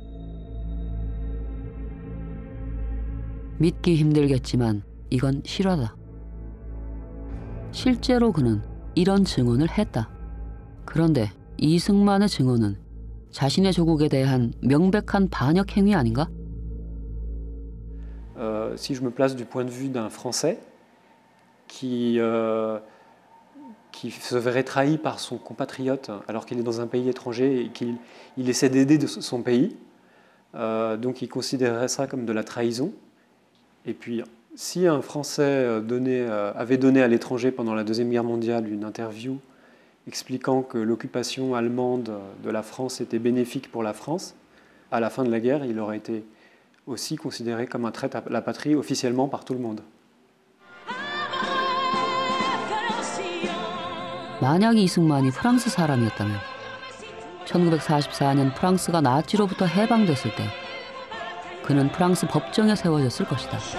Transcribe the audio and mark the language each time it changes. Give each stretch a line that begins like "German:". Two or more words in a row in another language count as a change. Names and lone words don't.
Korean: 믿기 힘들겠지만 이건 실화다. 실제로 그는 이런 증언을 했다. 그런데 이승만의 증언은 자신의 조국에 대한 명백한 반역 행위 아닌가?
French: Si je me place du point de vue d'un Français qui se verrait trahi par son compatriote alors qu'il est dans un pays étranger et qu'il essaie d'aider son pays, donc il considérerait ça comme de la trahison. Et puis, si un Français avait donné à l'étranger pendant la Deuxième Guerre mondiale une interview expliquant que l'occupation allemande de la France était bénéfique pour la France, à la fin de la guerre, il aurait été aussi considéré comme un traître à la patrie officiellement par tout le monde.
Korean: 만약 이승만이 프랑스 사람이었다면 1944년 프랑스가 나치로부터 해방됐을 때 그는 프랑스 법정에 세워졌을 것이다.